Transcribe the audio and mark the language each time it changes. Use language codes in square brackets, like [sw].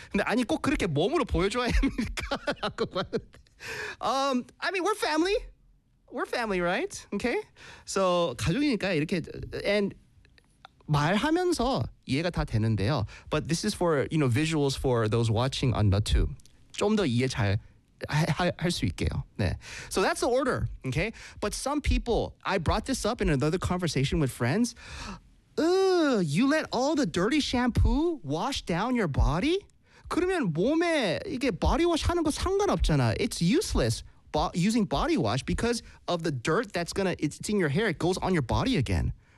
[ko] 근데 아니 꼭 그렇게 몸으로 보여줘야 합니까? [en] I mean, we're family. We're family, right? Okay? [ko] So, 가족이니까 이렇게, and 말하면서 이해가 다 되는데요. [en] But this is for, you know, visuals for those watching on YouTube. [ko] 좀 더 이해 잘 할 수 있게요. [en] 네. So that's the order, okay? But some people, I brought this up in another conversation with friends. You let all the dirty shampoo wash down your body? [ko] 그러면 몸에 이게 body wash 하는 거 상관없잖아. [en] It's useless. Using body wash because of the dirt that's gonna, it's in your hair, it goes on your body again.